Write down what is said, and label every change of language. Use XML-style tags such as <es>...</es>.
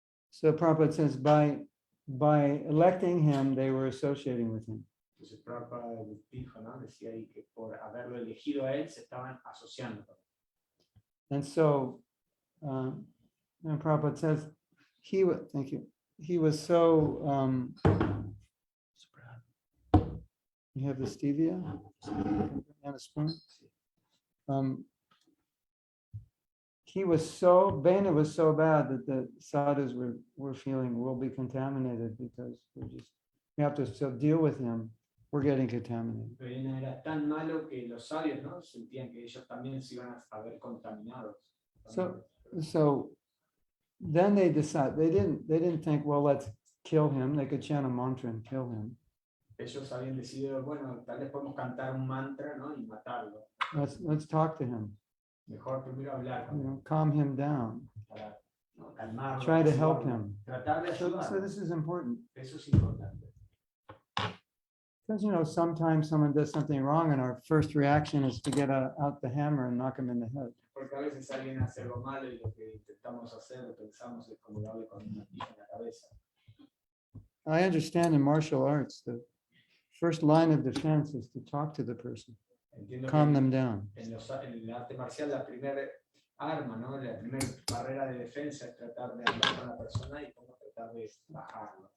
<en>So Prabhupada says by electing him, they were associating with him.</en> <es>Entonces Prabhupada dijo, ¿no? Decía ahí que por haberlo elegido a él se estaban asociando con él.</es> <en>And so and Prabhupada says thank you. He was so you have the stevia and a spoon. Vena was so bad that the sadhus were feeling we'll be contaminated because we have to still deal with him. We're getting contaminated.</en> <es>Vena era tan malo que los sabios, ¿no? Sentían que ellos también se iban a ver contaminados.</es> <en>So then they decided they didn't think, well, let's kill him. They could chant a mantra and kill him.</en> <es>Ellos habían decidido, bueno, tal vez podemos cantar un mantra, ¿no? Y matarlo.</es> <en>Let's talk to him.</en> <es>Mejor primero hablar con él.</es> <en>Calm him down.</en> <es>Para, ¿no? Calmarlo.</es> <en>Try to help him.</en> <es>Tratar de</es> <en>So</en> <es>ayudarlo.</es> <en>this is important.</en> <es>Eso es importante.</es> <en>Because, sometimes someone does something wrong and our first reaction is to get out the hammer and knock him in the head.</en> <es>Porque a veces alguien hace algo malo y lo que intentamos hacer o pensamos es como darle con una tija en la cabeza.</es> <en>I understand in martial arts, the first line of defense is to talk to the person, calm them down.</en> <es>En el arte marcial, la primera arma, ¿no? La primera barrera de defensa es tratar de hablar con la persona y cómo tratar de bajarlo.</es>